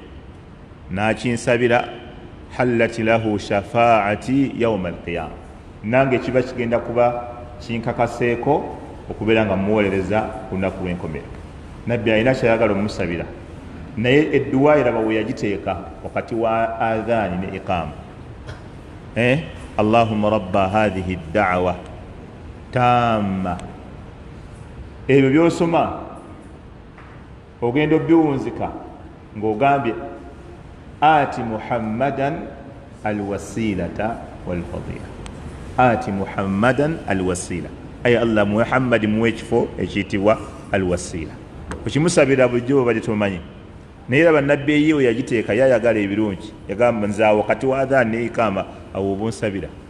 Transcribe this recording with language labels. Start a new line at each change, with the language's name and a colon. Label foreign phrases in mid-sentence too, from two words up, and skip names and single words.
Ganda: nakinsabira
Arabic: حلت له شفاعتي يوم القيامة
Ganda: nange kiba kigenda kuba kinkakaseeko okubeera nga muwolereza ku lunaku lw'enkomero nabbi alina kyayagala omusabira naye edduwa eraba we yagiteeka wakati wa adhaani ne iqama
Arabic: اللهم رب هذه دعوة تامة
Ganda: ebyo byosoma ogenda obiwunzika ng'ogambye
Arabic: آت محمدا الوسيلة والفضيلة آت محمدا الوسيلة
Ganda: ay allah muhammadi muwe ekifo ekiyitibwa alwasila okimusabira bulijjo bali tumanyi naye raba nabbi eyiwe yagiteeka yayagala ebirungi yagamba nzaawo wakati wa adhan ne ikama awo obunsabira